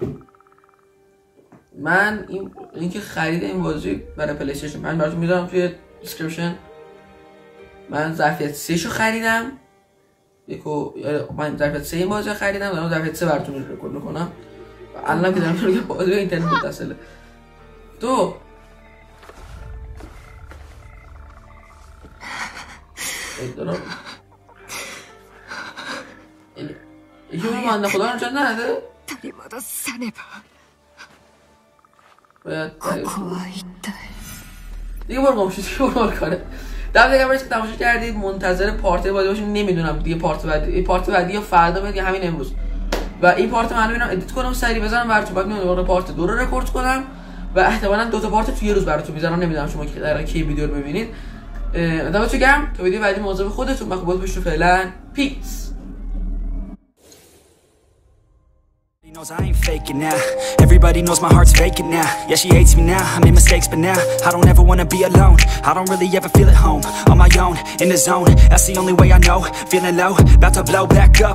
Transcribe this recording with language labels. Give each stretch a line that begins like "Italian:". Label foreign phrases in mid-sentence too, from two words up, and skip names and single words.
Persian: من این لینک خرید این بازی برای پلی استیشن من براتون میذارم توی دیسکریپشن من ظرفیت 3 شو خریدم من ظرفیت 3 این بازی رو خریدم و ظرفیت 3 براتون رکورد میکنم و الان که دارم میگم بازی اینترنت متصله تو یکی اون بنده خدا رو نجات نده
Japanese: り戻さねば。
Persian: باید
Japanese: ここは一体
Persian: دیگه برو گم شو، دیگه برو کاره. دم دیگه برسید تماشا کردید، منتظر پارت بعدی باشین. نمیدونم دیگه پارت بعدی یا فردا بیاد یا همین امروز. و این پارت من ببینم ادیت کنم سریع بزنم براتون، بعد میام پارت 2 رو رکورد کنم و احتمالاً 2 تا پارت تو یه روز براتون میذارم. نمیدونم شما که قراره کی ویدیو رو ببینید. دمتون گرم. تا ویدیو بعدی مواظب خودتون باش. باشید. فعلا پیس.
English: Knows I ain't faking now. Everybody knows my heart's vacant now. Yeah, she hates me now. I made mistakes, but now I don't ever wanna be alone. I don't really ever feel at home. On my own, in the zone. That's the only way I know. Feeling low, about to blow back up.